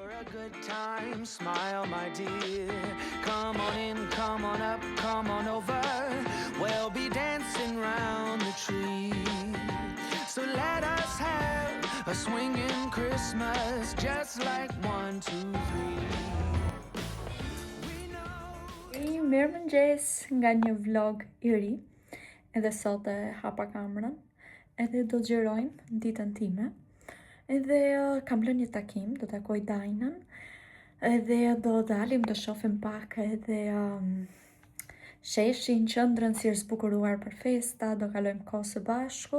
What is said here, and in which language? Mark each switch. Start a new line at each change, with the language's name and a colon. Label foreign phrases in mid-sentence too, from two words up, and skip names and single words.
English: good time, smile my dear. Come on in, come on up, come on over. We'll be dancing round the tree. So let us have a swinging Christmas, just like 1, 2, 3.
Albanian: Mirëmëngjes nga një vlog i ri. Edhe sot e hapa kamerën. Edhe do xhirojmë ditën time. Edhe kam lënë një takim, do takoj Dajnën. Edhe do dalim të shohim pak edhe sheshin, qendrën si është zbukuruar për festa, do kalojmë kohë së bashku.